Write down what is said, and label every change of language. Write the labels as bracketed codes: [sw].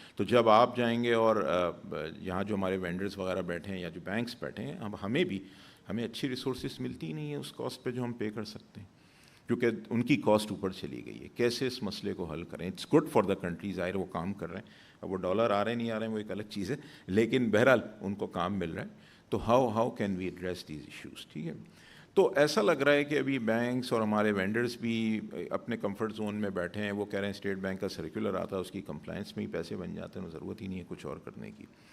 [ur] تو جب آپ جائیں گے اور یہاں جو ہمارے وینڈرز وغیرہ بیٹھے ہیں یا جو بینکس بیٹھے ہیں, اب ہمیں اچھی ریسورسز ملتی ہی نہیں ہیں اس کاسٹ پہ جو ہم پے کر سکتے ہیں, کیونکہ ان کی کاسٹ اوپر چلی گئی ہے. کیسے اس مسئلے کو حل کریں؟ [en] it's good for the country, [ur] ظاہر وہ کام کر رہے ہیں. اب وہ ڈالر آ رہے ہیں نہیں آ رہے ہیں وہ ایک الگ چیز ہے, لیکن بہرحال ان کو کام مل رہا ہے. [en] تو how can we address these issues. [ur] ٹھیک ہے, تو ایسا لگ رہا ہے کہ ابھی بینکس اور ہمارے وینڈرز بھی اپنے کمفرٹ زون میں بیٹھے ہیں. وہ کہہ رہے ہیں اسٹیٹ بینک کا سرکولر آتا ہے, اس کی کمپلائنس میں ہی پیسے بن جاتے ہیں, ضرورت ہی نہیں ہے کچھ اور کرنے کی.